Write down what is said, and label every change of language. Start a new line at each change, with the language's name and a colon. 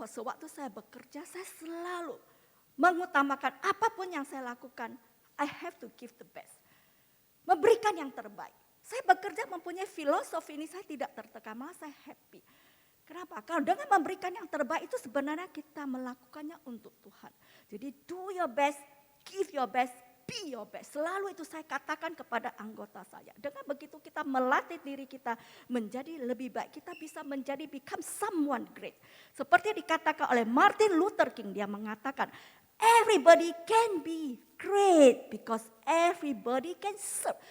Indonesian: Sewaktu saya bekerja, saya selalu mengutamakan apapun yang saya lakukan.
English: I have to give the best.
Indonesian: Memberikan yang terbaik. Saya bekerja mempunyai filosofi ini, saya tidak tertekan, malah saya happy. Kenapa? Kalau dengan memberikan yang terbaik itu sebenarnya kita melakukannya untuk Tuhan. Jadi
English: do your best, give your best, be your best.
Indonesian: Selalu itu saya katakan kepada anggota saya. Dengan begitu kita melatih diri kita menjadi lebih baik. Kita bisa menjadi become someone great. Seperti dikatakan oleh Martin Luther King, dia mengatakan,
English: everybody can be great because everybody can serve.